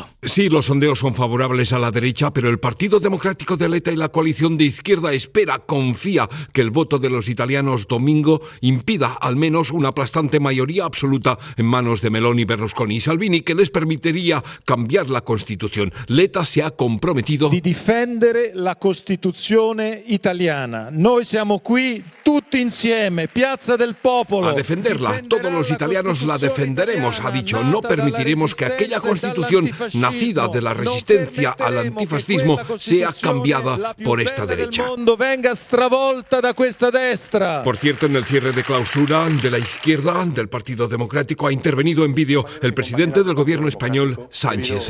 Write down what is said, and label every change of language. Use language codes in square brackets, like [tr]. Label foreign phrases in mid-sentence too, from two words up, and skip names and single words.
[es] Sí, los sondeos son favorables a la derecha, pero el Partido Democrático de Letta y la coalición de izquierda confía que el voto de los italianos domingo impida al menos una aplastante mayoría absoluta en manos de Meloni, Berlusconi y Salvini, que les permitiría cambiar la Constitución. Letta se ha comprometido [it] di difendere la Costituzione italiana. Noi siamo qui tutti insieme. Piazza del Popolo. [es] A defenderla. Todos los italianos la defenderemos, ha dicho. No permitiremos que aquella constitución nacida de la resistencia al antifascismo sea cambiada por esta derecha. Por cierto, en el cierre de clausura de la izquierda del Partido Democrático ha intervenido en vídeo el presidente del gobierno español, Sánchez.